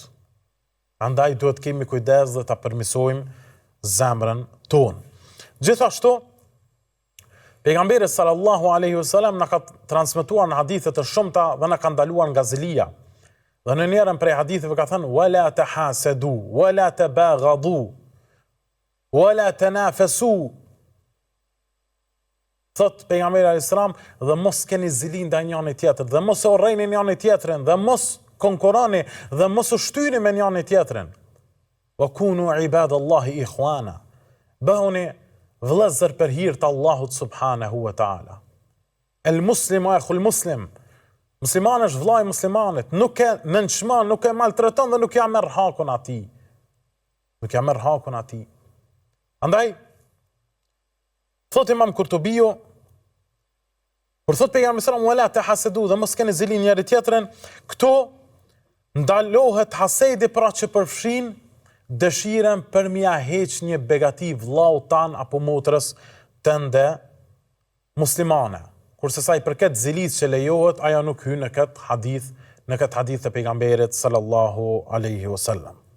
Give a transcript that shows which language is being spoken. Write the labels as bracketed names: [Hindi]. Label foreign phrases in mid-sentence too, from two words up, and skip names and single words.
[Albanian] Andaj duhet kemi kujdes dhe ta përmirësojmë zemrën tonë. Gjithashtu, pejgamberi [Arabic] صلى الله عليه وسلم [Albanian] na ka transmetuar në hadithe të shumta dhe na ka ndaluar nga zilia. Dhe në njërin prej haditheve ka thënë: [Arabic] "ولا تحاسدوا ولا تباغضوا ولا تنافسوا." [Albanian] Thot pejgamberi [Arabic] عليه السلام, [Albanian] dhe mos keni zili ndaj njëri tjetrit, dhe mos e urrejni njëri tjetrin, dhe mos konkurroni, dhe mos u shtyni me njëri tjetrin. [Arabic] وكونوا عباد الله إخوانا. [Albanian] Bëhuni vëllezër për hir të Allahut [Arabic] سبحانه وتعالى. المسلم أخو المسلم. [Albanian] Muslimani është vllai muslimanit, nuk e nënçmon, nuk e maltreton dhe nuk ja merr hakun atij. Nuk ja merr hakun atij. Andaj thot Imam Kurtubiu, kur thot pejgamberi [Arabic] صلى الله عليه وسلم: "ولا تحاسدوا", [Albanian] dhe mos keni zili njëri tjetrin, këto ndalohet hasedi pra që përfshin dëshirën për mja heq një begati vllaut tan apo motrës tënde muslimane. Kurse sa i përket zilis që lejohet, ajo nuk hyn në këtë hadith të pejgamberit [Arabic] صلى الله عليه وسلم.